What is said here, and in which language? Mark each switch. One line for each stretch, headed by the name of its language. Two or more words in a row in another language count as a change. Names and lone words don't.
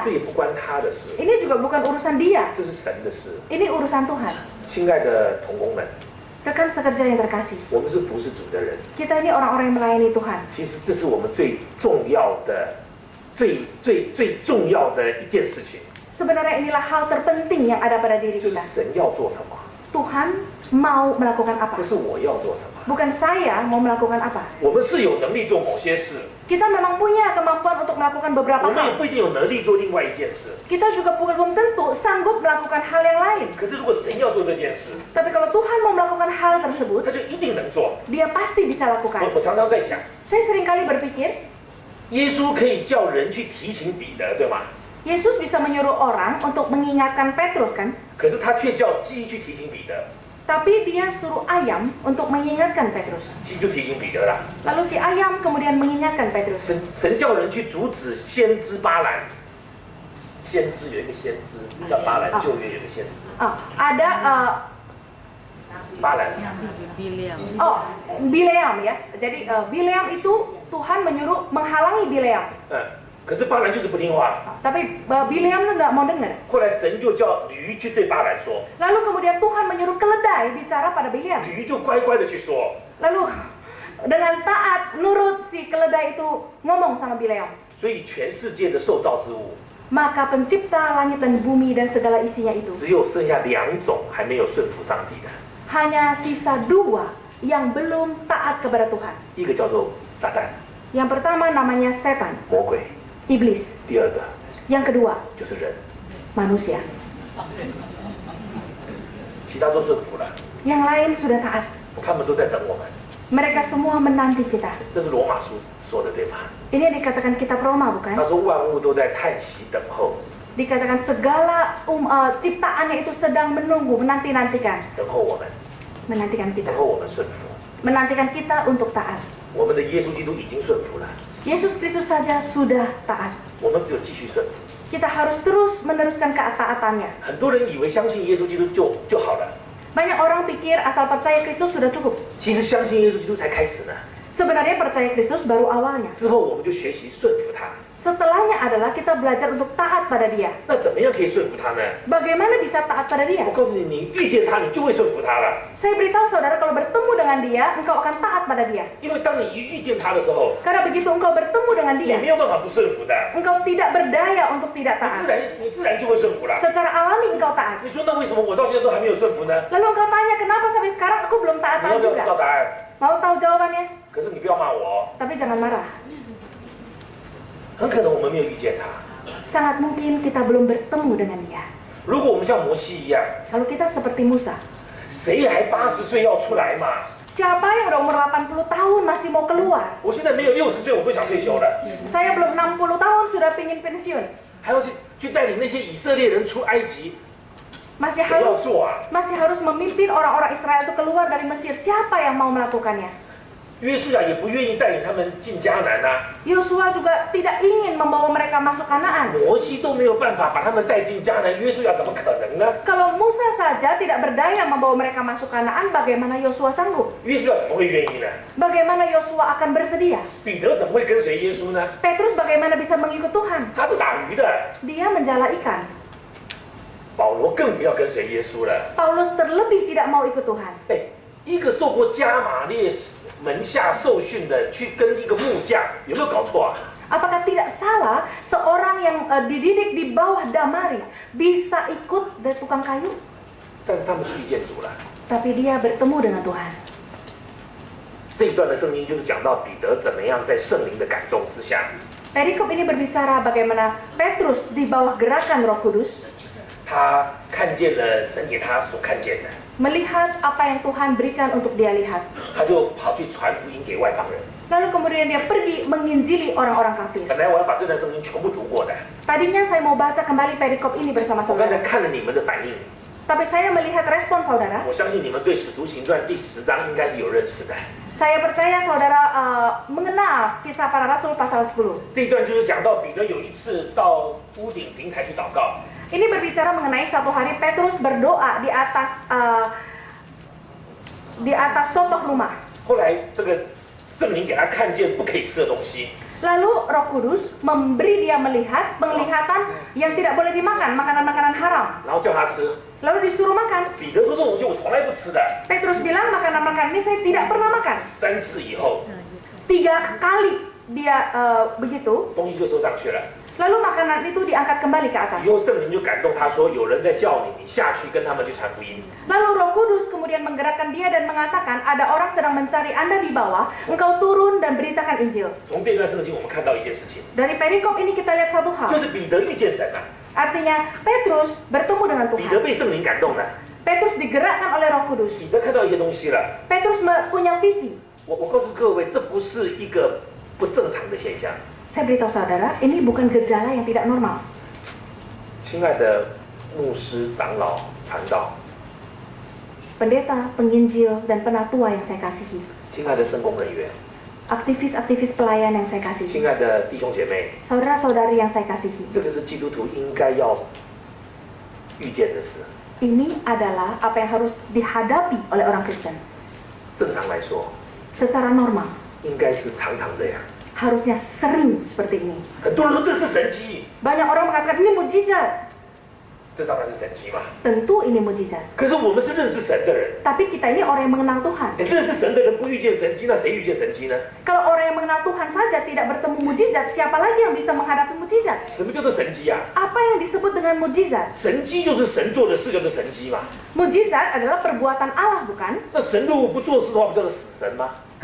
Chinese: 这也不关他的事，
Indonesian: Ini juga bukan urusan dia.
Chinese: 这是神的事。
Indonesian: Ini urusan Tuhan.
Chinese: 亲爱的同工们，
Indonesian: Rekan sekerja yang terkasih,
Chinese: 我们是服侍主的人，
Indonesian: kita ini orang-orang yang melayani Tuhan.
Chinese: 其实这是我们最重要的、最重要的一件事情，
Indonesian: Sebenarnya inilah hal terpenting yang ada pada diri
Chinese: 就是
Indonesian: kita.
Chinese: 神要做什么，
Indonesian: Tuhan mau melakukan apa?
Chinese: 不是我要做什么。
Indonesian: Bukan saya mau melakukan apa.
Chinese: 我们是有能力做某些事，
Indonesian: Kita memang punya kemampuan untuk melakukan beberapa
Chinese: 我们也
Indonesian: hal.
Chinese: 不一定有能力做另外一件事。
Indonesian: Kita juga belum tentu sanggup melakukan hal yang lain.
Chinese: 可是如果神要做这件事，
Indonesian: Tapi kalau Tuhan mau melakukan hal
Chinese: 他
Indonesian: tersebut,
Chinese: 就一定能做。
Indonesian: Dia pasti bisa lakukan.
Chinese: 我常常在想，
Indonesian: Saya seringkali berpikir,
Chinese: 耶稣可以叫人去提醒彼得，对吗？
Indonesian: Yesus bisa menyuruh orang untuk mengingatkan Petrus kan?
Chinese: 可是他却叫鸡去提醒彼得，
Indonesian: Tapi dia suruh ayam untuk mengingatkan Petrus.
Chinese: 鸡就提醒彼得了。
Indonesian: Lalu si ayam kemudian mengingatkan Petrus.
Chinese: 神叫人去阻止先知巴兰，先知有一个先知叫巴兰，旧约有个先知
Indonesian: Ada
Chinese: 巴兰，
Indonesian: Bileam ya. Jadi Bileam itu Tuhan menyuruh menghalangi Bileam.
Chinese: 可是巴兰就是不听话。
Indonesian: Tapi Bileam itu nggak mau dengar.
Chinese: 后来神就叫驴去对巴兰说，
Indonesian: Lalu kemudian Tuhan menyuruh keledai bicara pada Bileam.
Chinese: 驴就乖乖的去说。
Indonesian: Lalu dengan taat nurut si keledai itu ngomong sama Bileam.
Chinese: 所以全世界的受造之物，
Indonesian: Maka pencipta langit dan bumi dan segala isinya itu
Chinese: 只有剩下2种还没有顺服上帝的，
Indonesian: hanya sisa 2 yang belum taat kepada Tuhan.
Chinese: 一个叫做撒旦
Indonesian: Yang pertama namanya setan,
Chinese: 魔鬼，
Indonesian: iblis.
Chinese: 第二个
Indonesian: Yang kedua
Chinese: 就是人，
Indonesian: manusia.
Chinese: 其他都顺服了，
Indonesian: Yang lain sudah taat.
Chinese: 他们都在等我们。
Indonesian: Mereka semua menanti kita.
Chinese: 这是罗马书说的对吗？
Indonesian: Ini yang dikatakan kitab Roma
Chinese: 他
Indonesian: bukan?
Chinese: 说万物都在叹息等候，
Indonesian: Dikatakan segala ciptaannya itu sedang menunggu, menanti-nantikan.
Chinese: 等候我们，
Indonesian: Menantikan kita.
Chinese: 等候我们顺服。
Indonesian: Menantikan kita untuk taat.
Chinese: 我们的耶稣基督已经顺服了，
Indonesian: Yesus Kristus saja sudah taat.
Chinese: 我们只有继续顺服。
Indonesian: Kita harus terus meneruskan ketaatannya.
Chinese: 很多人以为相信耶稣基督就好了，
Indonesian: Banyak orang pikir asal percaya Kristus sudah cukup.
Chinese: 其实相信耶稣基督才开始呢。
Indonesian: Sebenarnya percaya Kristus baru awalnya.
Chinese: 之后我们就学习顺服他。
Indonesian: Setelahnya adalah kita belajar untuk taat pada Dia.
Chinese: 那怎么样可以顺服他呢？
Indonesian: Bagaimana bisa taat pada Dia?
Chinese: 我告诉你，你遇见他，你就会顺服他了。
Indonesian: Saya beritahu saudara, kalau bertemu dengan Dia, engkau akan taat pada Dia.
Chinese: 因为当你一遇见他的时候，
Indonesian: Karena begitu engkau bertemu dengan
Chinese: 你
Indonesian: Dia,
Chinese: 没有办法不顺服的，
Indonesian: engkau tidak berdaya untuk tidak
Chinese: 你
Indonesian: taat.
Chinese: 自然就会顺服了。
Indonesian: Secara alami engkau taat.
Chinese: 你说那为什么我到现在都还没有顺服呢？
Indonesian: Lalu engkau tanya, kenapa sampai sekarang aku belum
Chinese: 你
Indonesian: taat
Chinese: 要不要知道
Indonesian: juga?
Chinese: 答案？
Indonesian: Mau tahu jawabannya?
Chinese: 可是你不要骂我哦，
Indonesian: Tapi jangan marah.
Chinese: 很可能我们没有遇见他。
Indonesian: Sangat mungkin kita belum bertemu dengan Dia.
Chinese: 如果我们像摩西一样，
Indonesian: Kalau kita seperti Musa,
Chinese: 谁还80岁要出来嘛？
Indonesian: Siapa yang udah umur 80 tahun masih mau keluar?
Chinese: 我现在没有60岁，我都想退休了，
Indonesian: Saya belum 60 tahun sudah pingin pensiun.
Chinese: 还要去带领那些以色列人出埃及，
Indonesian: Masih
Chinese: 谁要
Indonesian: harus
Chinese: 做啊？
Indonesian: masih harus memimpin orang-orang Israel itu keluar dari Mesir. Siapa yang mau melakukannya?
Chinese: 约书亚也不愿意带领他们进迦南啊，
Indonesian: Yosua juga tidak ingin membawa mereka masuk Kanaan.
Chinese: 摩西都没有办法把他们带进迦南，约书亚怎么可能呢？
Indonesian: Kalau Musa saja tidak berdaya membawa mereka masuk Kanaan, bagaimana Yosua sanggup?
Chinese: 约书亚怎么会愿意呢？
Indonesian: Bagaimana Yosua akan bersedia?
Chinese: 彼得怎么会跟随耶稣呢？
Indonesian: Petrus bagaimana bisa mengikut Tuhan?
Chinese: 他是打鱼的，
Indonesian: Dia menjala ikan.
Chinese: 保罗更不要跟随耶稣了。
Indonesian: Paulus terlebih tidak mau ikut Tuhan.
Chinese: 哎，一个受过加玛列门下受训的，去跟一个木匠，有没有搞错啊？
Indonesian: Apakah tidak salah seorang yang dididik di bawah Damaris bisa ikut dari tukang kayu?
Chinese: 但是他们是遇见主了。
Indonesian: Tapi dia bertemu dengan Tuhan.
Chinese: 这一段的圣经就是讲到彼得怎么样在圣灵的感动之下，
Indonesian: Perikop ini berbicara bagaimana Petrus di bawah gerakan Roh Kudus
Chinese: 他看见了神给他所看见的，
Indonesian: melihat apa yang Tuhan berikan untuk dia lihat.
Chinese: 他就跑去传福音给外邦人。
Indonesian: Lalu kemudian dia pergi menginjili orang-orang kafir.
Chinese: 本来我要把这段圣经全部读过的，
Indonesian: Tadinya saya mau baca kembali perikop ini bersama
Chinese: 我刚才
Indonesian: saudara.
Chinese: 看了你们的反应，
Indonesian: Tapi saya melihat respon saudara.
Chinese: 我相信你们对《使徒行传》第10章应该是有认识的。
Indonesian: Saya percaya saudara mengenal kisah para rasul pasal 10.
Chinese: 这一段就是讲到彼得有一次到屋顶平台去祷告，
Indonesian: Ini berbicara mengenai satu hari Petrus berdoa di atas sotoh rumah.
Chinese: 后来这个圣灵给他看见不可以吃的东西，
Indonesian: Lalu Roh Kudus memberi dia melihat penglihatan yang tidak boleh dimakan, makanan-makanan haram.
Chinese: 然后叫他吃。
Indonesian: Lalu disuruh makan.
Chinese: 彼得说这种东西我从来不吃的。
Indonesian: Petrus bilang makanan-makanan ini saya tidak pernah makan.
Chinese: 3 次以后，
Indonesian: 3 kali dia begitu.
Chinese: 东西就收上去了。
Indonesian: Lalu makanan itu diangkat kembali ke atas.
Chinese: 以后圣灵就感动他说，有人在叫你，你下去跟他们去传福音。
Indonesian: Lalu Roh Kudus kemudian menggerakkan dia dan mengatakan ada orang sedang mencari Anda di bawah, engkau turun dan beritakan Injil.
Chinese: 从这段圣经我们看到一件事情，
Indonesian: Dari perikop ini kita lihat satu
Chinese: 就
Indonesian: hal.
Chinese: 是彼得遇见神了，
Indonesian: Artinya Petrus bertemu dengan
Chinese: 彼得
Indonesian: Tuhan.
Chinese: 被圣灵感动了，
Indonesian: Petrus digerakkan oleh Roh Kudus.
Chinese: 彼得看到一些东西了。
Indonesian: Petrus punya visi.
Chinese: 我告诉各位，这不是一个不正常的现象。
Indonesian: Saya beritahu saudara, ini bukan gejala yang tidak normal.
Chinese: 亲爱的牧师、长老、传道，
Indonesian: Pendeta, penginjil, dan penatua yang saya kasihi.
Chinese: 亲爱的圣工人员，
Indonesian: Aktivis-aktivis pelayan yang saya kasihi.
Chinese: 亲爱的弟兄姐妹，
Indonesian: Saudara-saudari yang saya kasihi.
Chinese: 这个是基督徒应该要遇见的事。
Indonesian: Ini adalah apa yang harus dihadapi oleh orang Kristen.
Chinese: 正常来说，
Indonesian: Secara normal,
Chinese: 应该是常常这样。
Indonesian: harusnya sering seperti ini.
Chinese: 很多人说这是神迹，
Indonesian: Banyak orang mengatakan ini mujizat.
Chinese: 这当然是神迹嘛。
Indonesian: Tentu ini mujizat.
Chinese: 可是我们是认识神的人，
Indonesian: Tapi kita ini orang yang mengenal Tuhan.
Chinese: 认识神的人不遇见神迹，那谁遇见神迹呢？
Indonesian: Kalau orang yang mengenal Tuhan saja tidak bertemu mujizat, siapa lagi yang bisa menghadapi mujizat?
Chinese: 什么叫做神迹啊？
Indonesian: Apa yang disebut dengan mujizat?
Chinese: 神迹就是神做的事，叫做神迹嘛。
Indonesian: Mujizat adalah perbuatan Allah, bukan?
Chinese: 那神如果不做事的话，不叫做死神吗？